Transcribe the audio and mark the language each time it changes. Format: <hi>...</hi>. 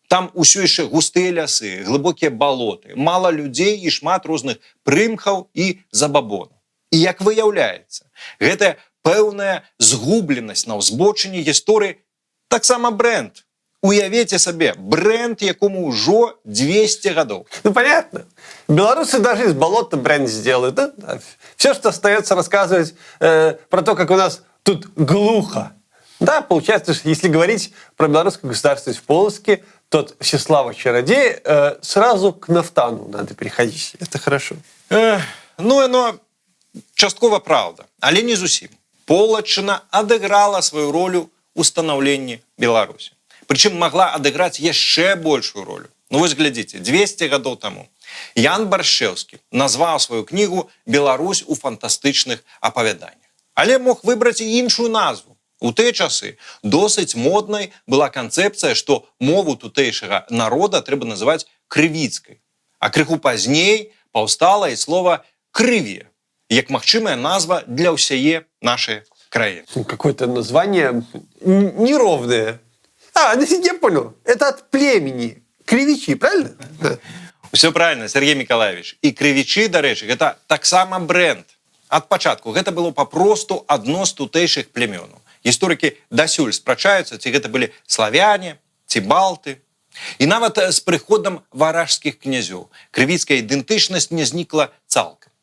<be>Там усё яшчэ густыя лясы, глыбокія балоты, мала людзей і шмат розных прымхаў і забабонаў. І як выяўляецца, гэтая пэўная згубленасць на ўзбочыне гісторыі таксама бренд. Уявіце сабе, бренд, якому ўжо 200 гадоў.</be> <ru>Ну, понятно. Белорусы даже из болота бренд сделают. Да? Все, что остается рассказывать про то, как у нас тут глухо. Да, получается, что если говорить про белорусскую государственность в Полоцке, то от Всеслава Чародея сразу к Нафтану надо переходить. Это хорошо.</ru> <be>Ну, оно часткова правда, але не зусім. Полаччына адыграла сваю ролю у станаўленні Беларусі. Прычым магла адыграць яшчэ большую ролю. Ну вось глядзіце, 200 гадоў таму Ян Баршчэўскі назваў сваю кнігу «Беларусь у фантастычных апавяданнях». Але мог выбраць і іншую назву. У тыя часы досыць моднай была канцэпцыя, што мову тутэйшага народа трэба называць крывіцкай. А крыху пазней паўстала і слова «крыве», як магчымая назва для ўсяе нашай краіны.</be> <ru>Какое-то название неровное. Я понял. Это от племени. Кривичи, правильно? Да. Все правильно, Сергей Миколаевич.</ru> <be>І крывічы, дарэчы, гэта таксама бренд. Ад пачатку гэта было папросту адно з тутэйшых племёнаў. Гісторыкі дасюль спрачаюцца, ці гэта былі славяне, ці балты. І нават з прыходам варажскіх князёў крывіцкая ідэнтычнасць не знікла цалкам.</be>